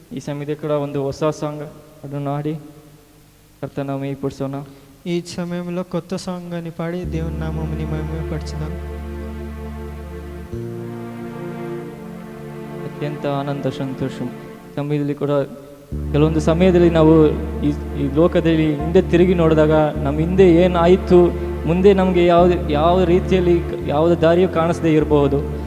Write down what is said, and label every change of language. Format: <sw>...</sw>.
<kn>ಈ ಸಮಯದಲ್ಲಿ ಕೂಡ ಒಂದು ಹೊಸ ಸಾಂಗ್ ಅದನ್ನು ಹಾಡಿ</kn> <te>కర్తను మహిమపరచున. ఈ సమయంలో కొత్త సాంగ్ అని పాడి దేవుని నామముని మహిమపరచుదాం. అత్యంత ఆనంద సంతోషం</te> <kn>ಸಮಯದಲ್ಲಿ ಕೂಡ ಕೆಲವೊಂದು ಸಮಯದಲ್ಲಿ ನಾವು ಈ ಲೋಕದಲ್ಲಿ ಹಿಂದೆ ತಿರುಗಿ ನೋಡಿದಾಗ ನಮ್ಮ ಹಿಂದೆ ಏನಾಯಿತು, ಮುಂದೆ ನಮಗೆ ಯಾವ ರೀತಿಯಲ್ಲಿ ಯಾವುದೇ ದಾರಿಯೂ ಕಾಣಿಸದೇ ಇರಬಹುದು.</kn>